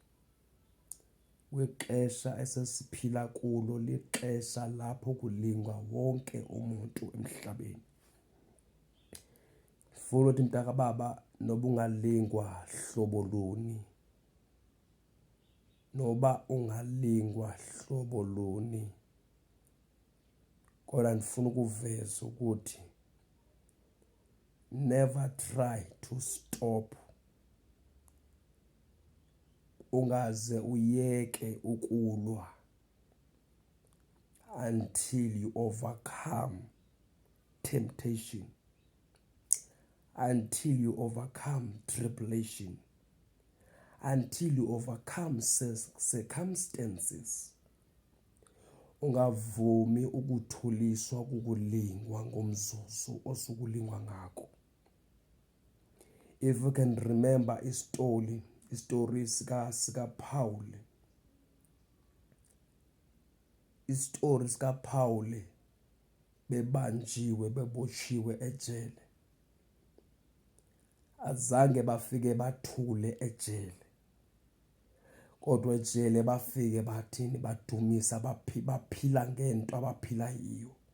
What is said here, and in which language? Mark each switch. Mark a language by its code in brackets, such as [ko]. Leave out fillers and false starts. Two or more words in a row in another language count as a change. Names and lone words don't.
[xh] Kwixesha esesiphila kulo lixesha lapho kulingwa wonke umuntu emhlabeni. Ndifuna ukuthi mntakababa, noba ungalingwa hlobo luni, noba ungalingwa hlobo luni, kodwa ndifuna ukuveza ukuthi [en] never try to stop. [xh] Ungaze uyeke ukulwa [en] until you overcome temptation, until you overcome tribulation, until you overcome circumstances. [xh] Ungavumi ukuthuliswa kukulingwa ngomzuzu osukulingwa ngako. [en] If you can remember [xh] istory sika-Paul, istory sika-Paul bebanjiwe bebotshiwe ejele, azange bafike bathule ejele, kodwa ejele bafike bathini, badumisa, baphila ngento abaphila yiyo.